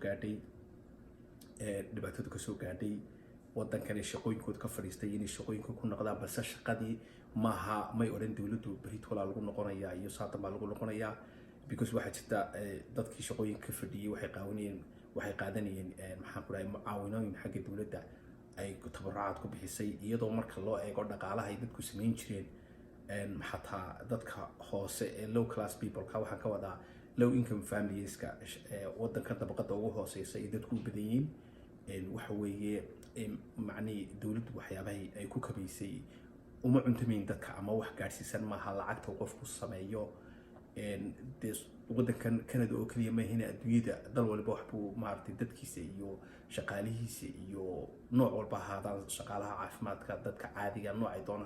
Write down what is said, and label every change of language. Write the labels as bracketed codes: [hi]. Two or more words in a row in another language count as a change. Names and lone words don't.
[so] gaadhay dhibaatadu ka soo gaadhay wadankan shaqooyinkooda ka fariistay inay shaqooyinka ku noqdaan balse shaqadii maaha may oran dawladdu beritola lagu noqonayaa iyo saatan baa lagu noqonayaa because waxa jirta dadkii shaqooyinka fadhiyay waxay qaadanayeen maxaan ku dhahay mucaawinooyin xagga dawladda ay tabarucaad ku bixisay iyadoo marka loo eego dhaqaalaha ay dadku sameyn jireen xataa dadka hoose ee [en] low class people [so] ka waxaan ka wadaa [en] low income families [so] ka wadanka dabaqada ugu hooseysa ay dadku u badan yihiin waxa weeye macni dawladdu waxyaabaha ay ku kabaysay uma cuntameyn dadka ama wax gaarsiisan maaha lacagta qofku sameeyo wadankan Canada oo kaliya ma hina adduunyada dal walba wax buu maartay dadkiisa iyo shaqaalihiisa iyo nooc walba haadaan shaqaalaha caafimaadka dadka caadiga noocay doonaan